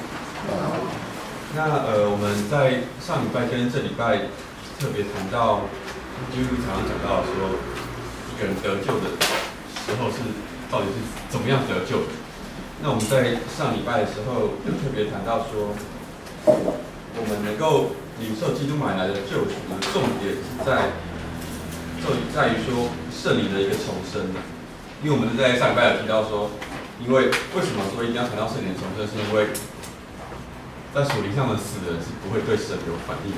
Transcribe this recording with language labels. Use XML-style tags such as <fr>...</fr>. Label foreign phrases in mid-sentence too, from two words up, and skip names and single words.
<zh>我们在上礼拜跟这礼拜特别谈到，基督常常讲到说，一个人得救的时候到底是怎么样得救的。那我们在上礼拜的时候就特別谈到說，我們能夠領受基督買來的救贖的重點在於說聖靈的一個重生。因為我們在上禮拜有提到說，因為為什麼說一定要談到聖靈重生，是因為在屬靈上的死人是不會對神有反應。</zh>